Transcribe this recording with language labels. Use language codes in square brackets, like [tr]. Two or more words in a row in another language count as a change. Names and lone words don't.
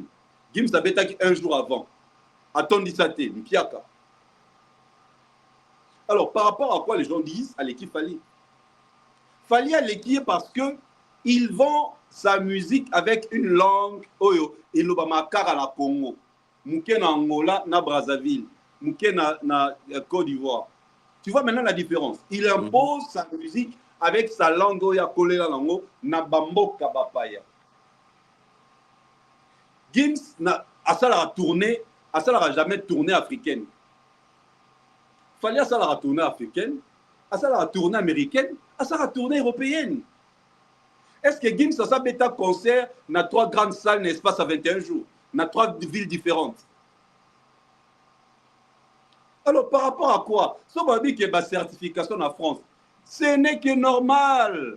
[fr] Gims a un jour avant. Attendez ça, Mpiaka. Alors, par rapport à quoi les gens disent à l'équipe Fally? Fally à l'équipe parce que ils vendent sa musique avec une langue oyo et le [ln] bamakara na Congo, mouké na Angola, na Brazzaville, mouké na Côte d'Ivoire. [fr] Tu vois maintenant la différence. Il impose sa musique avec sa langue oyo collé la langue [ln] na bamboka bapaya. Gims na asala tournée, asala jamais [fr] tournée africaine. [ln] Fally asala [fr] tournée africaine, [ln] asala [fr] tournée américaine, [ln] asala [fr] tournée européenne. Est-ce que Gims a bêta concert dans 3 grandes salles l'espace à 21 jours, dans 3 villes différentes? Alors par rapport à quoi? Si on dit que la certification en France, ce n'est que normal.